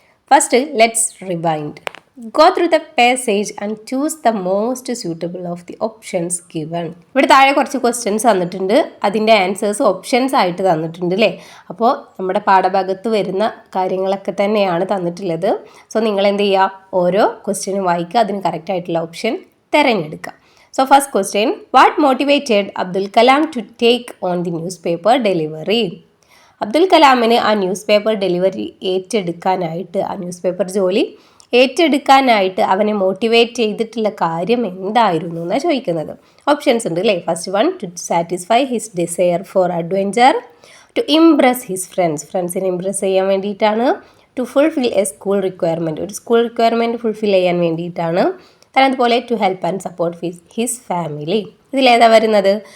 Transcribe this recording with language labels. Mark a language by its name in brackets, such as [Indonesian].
[English] First let's rewind. Go through the passage and choose the most suitable of the options given. [Malayalam] ഇവിടെ താഴെ കുറച്ച് questions തന്നിട്ടുണ്ട്, അതിൻ്റെ answers options ആയിട്ട് തന്നിട്ടുണ്ട് അല്ലേ. അപ്പോൾ നമ്മുടെ പാഠഭാഗത്ത് വരുന്ന കാര്യങ്ങളൊക്കെ തന്നെയാണ് തന്നിട്ടുള്ളത്. സോ നിങ്ങൾ എന്ത് ചെയ്യുക, ഓരോ ക്വസ്റ്റ്യനും വായിക്കുക, അതിന് കറക്റ്റ് ആയിട്ടുള്ള ഓപ്ഷൻ തിരഞ്ഞെടുക്കുക. [English] So first question, what motivated Abdul Kalam to take on the newspaper delivery? [Malayalam] Abdul കലാമിന് ആ ന്യൂസ് പേപ്പർ ഡെലിവറി ഏറ്റെടുക്കാനായിട്ട്, ആ ന്യൂസ് പേപ്പർ ജോലി ഏറ്റെടുക്കാനായിട്ട് അവനെ മോട്ടിവേറ്റ് ചെയ്തിട്ടുള്ള കാര്യം എന്തായിരുന്നു എന്നാണ് ചോദിക്കുന്നത്. ഓപ്ഷൻസ് ഉണ്ട് അല്ലേ. [English] first one, to satisfy his desire for adventure, to impress his [Malayalam] ഫ്രണ്ട്സിനെ ഇംപ്രസ് ചെയ്യാൻ വേണ്ടിയിട്ടാണ്, [English] to fulfil a school requirement, [Malayalam] ഒരു സ്കൂൾ റിക്വയർമെൻറ്റ് ഫുൾഫിൽ ചെയ്യാൻ വേണ്ടിയിട്ടാണ്, [English] അതുപോലെ to help and support his family. [Malayalam] ഇതിലേതാ വരുന്നത്?